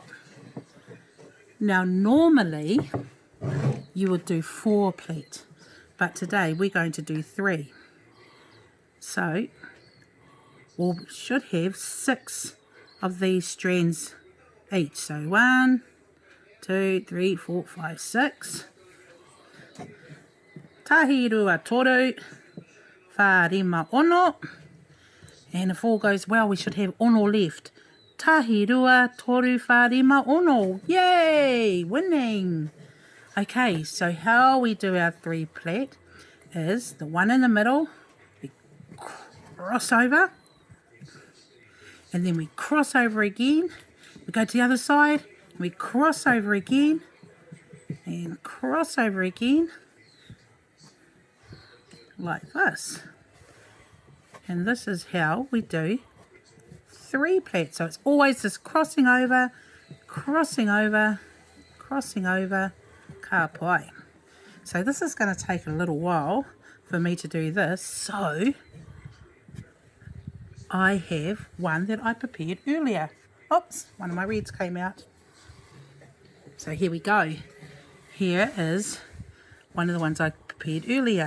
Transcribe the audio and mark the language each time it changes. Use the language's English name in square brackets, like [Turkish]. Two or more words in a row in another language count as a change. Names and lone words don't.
[English] Now normally you would do 4 pleat, but today we're going to do 3. So we should have 6 of these strands each. So 1, 2, 3, 4, 5, 6. [Māori] Tahi, rua, toru, wha, rima, ono. [English] And if all goes well, we should have ono left. [Māori] Tahi, rua, toru, wha, rima, ono. [English] Yay! Winning! Okay, so how we do our 3 plait is the one in the middle, we cross over, and then we cross over again. We go to the other side, we cross over again, and cross over again, like this. And this is how we do 3 plaits. So it's always this crossing over, crossing over, crossing over, [Māori] ka pai. [English] So this is going to take a little while for me to do this. So I have one that I prepared earlier. Oops, one of my reds came out. So here we go. Here is one of the ones I prepared earlier.